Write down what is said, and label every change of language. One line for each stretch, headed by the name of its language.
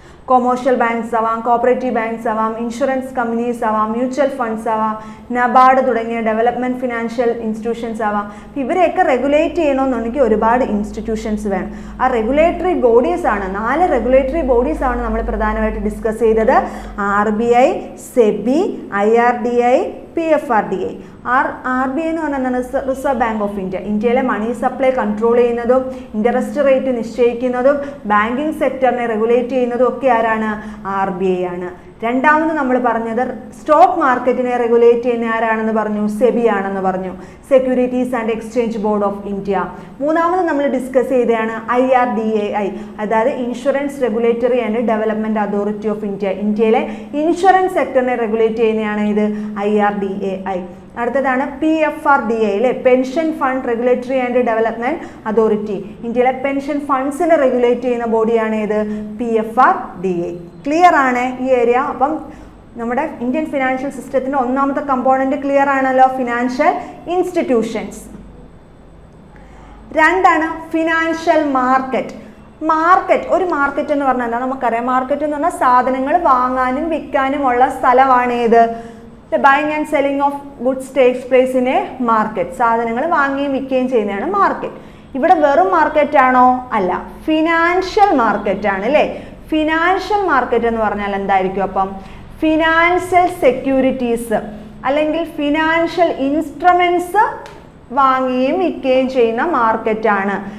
Malayalam: Commercial banks ആവാം, cooperative banks ആവാം, insurance companies ആവാം, മ്യൂച്വൽ ഫണ്ട്സ് ആവാം, നബാർഡ് തുടങ്ങിയ ഡെവലപ്മെന്റ് ഫിനാൻഷ്യൽ ഇൻസ്റ്റിറ്റ്യൂഷൻസ് ആവാം. ഇവരെയൊക്കെ റെഗുലേറ്റ് ചെയ്യണമെന്നുണ്ടെങ്കിൽ ഒരുപാട് ഇൻസ്റ്റിറ്റ്യൂഷൻസ് വേണം. ആ റെഗുലേറ്ററി ബോഡീസ് ആണ്, 4 റെഗുലേറ്ററി ബോഡീസ് ആണ് നമ്മൾ പ്രധാനമായിട്ട് ഡിസ്കസ് ചെയ്തത്. RBI, SEBI, IRDAI, PFRDA. RBI എന്ന് പറഞ്ഞാൽ റിസർവ് ബാങ്ക് ഓഫ് ഇന്ത്യ. ഇന്ത്യയിലെ മണി സപ്ലൈ കൺട്രോൾ ചെയ്യുന്നതും ഇൻട്രസ്റ്റ് റേറ്റ് നിശ്ചയിക്കുന്നതും ബാങ്കിങ് സെക്ടറിനെ റെഗുലേറ്റ് ചെയ്യുന്നതും ഒക്കെ ആരാണ്? RBI ആണ്. രണ്ടാമത് നമ്മൾ പറഞ്ഞത് സ്റ്റോക്ക് മാർക്കറ്റിനെ റെഗുലേറ്റ് ചെയ്യുന്ന ആരാണെന്ന് പറഞ്ഞു? സെബി ആണെന്ന് പറഞ്ഞു, securities and exchange board of India. മൂന്നാമത് നമ്മൾ ഡിസ്കസ് ചെയ്തതാണ് IRDAI, അതായത് insurance regulatory and development authority of India. ഇന്ത്യയിലെ ഇൻഷുറൻസ് സെക്ടറിനെ റെഗുലേറ്റ് ചെയ്യുന്നതാണ് ഇത് IRDAI. അടുത്തതാണ് PFRDA അല്ലേ, pension fund regulatory and development authority. ഇന്ത്യയിലെ പെൻഷൻ ഫണ്ട്സിനെ റെഗുലേറ്റ് ചെയ്യുന്ന ബോഡിയാണ് ഇത് PFRDA. ക്ലിയർ ആണ് ഈ ഏരിയ? അപ്പം നമ്മുടെ ഇന്ത്യൻ ഫിനാൻഷ്യൽ സിസ്റ്റത്തിന്റെ ഒന്നാമത്തെ കമ്പോണന്റ് ക്ലിയർ ആണല്ലോ, ഫിനാൻഷ്യൽ ഇൻസ്റ്റിറ്റ്യൂഷൻസ്. രണ്ടാണ് ഫിനാൻഷ്യൽ മാർക്കറ്റ്. ഒരു മാർക്കറ്റ് എന്ന് പറഞ്ഞാൽ എന്താ? നമുക്കറിയാം, മാർക്കറ്റ് എന്ന് പറഞ്ഞാൽ സാധനങ്ങൾ വാങ്ങാനും വിൽക്കാനും ഉള്ള സ്ഥലമാണ് ഏത്?
English: The buying and selling of goods takes place in a market.
Malayalam: സാധനങ്ങൾ വാങ്ങുകയും വിൽക്കുകയും ചെയ്യുന്നതാണ് മാർക്കറ്റ്. ഇവിടെ വെറും മാർക്കറ്റ് ആണോ? അല്ല, ഫിനാൻഷ്യൽ മാർക്കറ്റ് ആണ് അല്ലേ. ഫിനാൻഷ്യൽ മാർക്കറ്റ് എന്ന് പറഞ്ഞാൽ എന്തായിരിക്കും? അപ്പം ഫിനാൻഷ്യൽ സെക്യൂരിറ്റീസ് അല്ലെങ്കിൽ ഫിനാൻഷ്യൽ ഇൻസ്ട്രുമെന്റ്സ് വാങ്ങുകയും വിൽക്കുകയും ചെയ്യുന്ന മാർക്കറ്റാണ്.